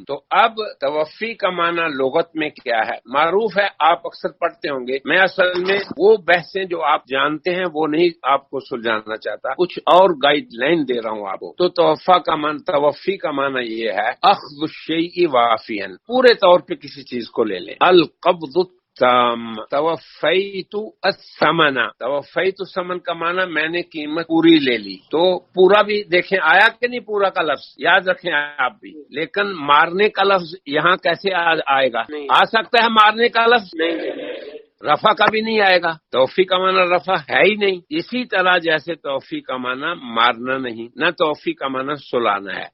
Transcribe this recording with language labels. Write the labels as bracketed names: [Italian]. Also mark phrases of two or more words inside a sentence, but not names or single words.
[Hindi] तो अब तवफ़ी का माना लुगत में क्या है? मारूफ है, आप अक्सर पढ़ते होंगे। मैं असल में वो बहसें जो आप जानते हैं वो नहीं आपको सुलझाना चाहता, कुछ और गाइडलाइन दे रहा हूँ आपको। तो तवफ़ी का माना ये है [Arabic] أخذ الشيء وافيا, [Hindi] पूरे तौर पे किसी चीज को ले लें। [Arabic] القبض توفيت الثمن، توفيت [Hindi] समन का माना मैंने कीमत पूरी ले ली। तो पूरा भी देखें आया कि नहीं, पूरा का लफ्ज याद रखें आप भी। लेकिन मारने का लफ्ज यहाँ कैसे आएगा? आ सकता है मारने का लफ्ज, नहीं, रफा का भी नहीं आएगा। तौफ़ी का माना रफा है ही नहीं। इसी तरह जैसे तौफ़ी का माना मारना नहीं, न तौफ़ी का माना सुलाना है।